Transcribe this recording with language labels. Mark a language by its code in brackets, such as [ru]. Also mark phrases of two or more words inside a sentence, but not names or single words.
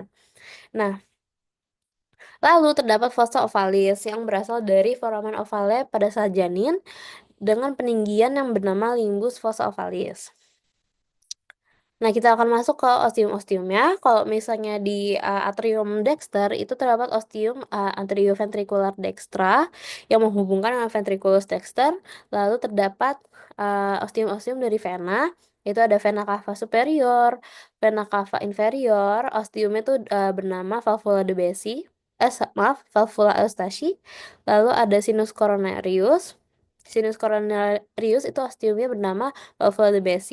[id] Nah, lalu terdapat [la] fossa ovalis [id] yang berasal dari [la] foramen ovale [id] pada saat janin dengan peninggian yang bernama [la] limbus fossa ovalis. [id] Nah, kita akan masuk ke ostium-ostiumnya. Kalau misalnya di [la] atrium dexter [id] itu terdapat [la] ostium anterioventricular dextra [id] yang menghubungkan dengan [la] ventriculus dexter. [id] Lalu terdapat ostium-ostium dari vena. Itu ada [la] vena cava superior, vena cava inferior. [id] Ostiumnya itu bernama [la] valvula de Bessi. Maaf, valvula Eustachi. [id] Lalu ada [la] sinus coronarius. Sinus coronarius [id] itu ostiumnya bernama [la] valvula de Bessi.